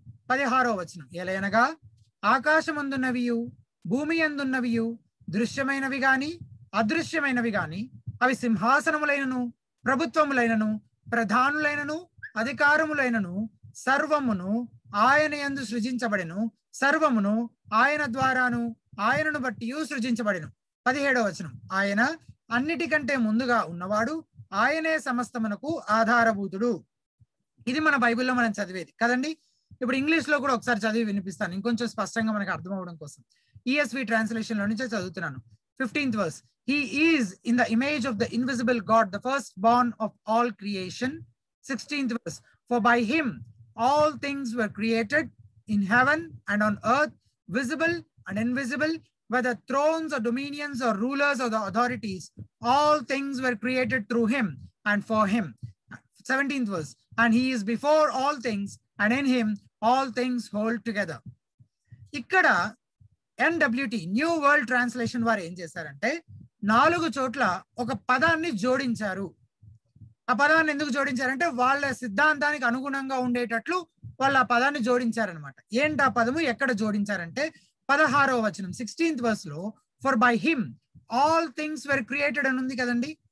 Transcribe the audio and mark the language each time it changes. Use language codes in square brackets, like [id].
[te] 16వ వచనం, ఎలయనగా ఆకాశమందున్నవియు భూమి అందున్నవియు దృశ్యమైనవి గాని అదృశ్యమైనవి గాని అవి సింహాసనములైనను ప్రభుత్వములైనను ప్రధానులైనను అధికారములైనను సర్వమును ఆయన యందు సృజించబడెను, సర్వమును ఆయన ద్వారాను ఆయనను బట్టి సృజించబడెను. 17వ వచనం, ఆయన అన్నిటికంటే ముందుగా ఉన్నవాడు, ఆయనే సమస్తమునకు ఆధారభూతుడు. ఇది మన బైబిల్లో మనం చదివేది కదండి. ఇప్పుడు ఇంగ్లీష్ లో కూడా ఒకసారి చదివి వినిపిస్తాను, ఇంకొంచెం స్పష్టంగా మనకు అర్థం అవడం కోసం. ESV ట్రాన్స్లేషన్ లో నుంచే చదువుతున్నాను. [en] 15th verse, he is in the image of the invisible God, the firstborn of all creation. 16th verse, for by him all things were created in heaven and on earth, visible and invisible, whether thrones or dominions or rulers or the authorities, all things were created through him and for him. 17th verse, and he is before all things and in him all things hold together. [te] ఇక్కడ NWT new world translation వారు ఏం చేశారంటే 4 చోట్ల ఒక పదాన్ని జోడించారు. ఆ పదాన్ని ఎందుకు జోడించారంటే వాళ్ళ సిద్ధాంతానికి అనుగుణంగా ఉండేటట్లు వాళ్ళు ఆ పదాన్ని జోడించారనమాట. ఏంటి ఆ పదము, ఎక్కడ జోడించారంటే 16వ వచనం [en] 16th verse [te] లో [en] for by him all things were created [te] అని ఉంది కదండి.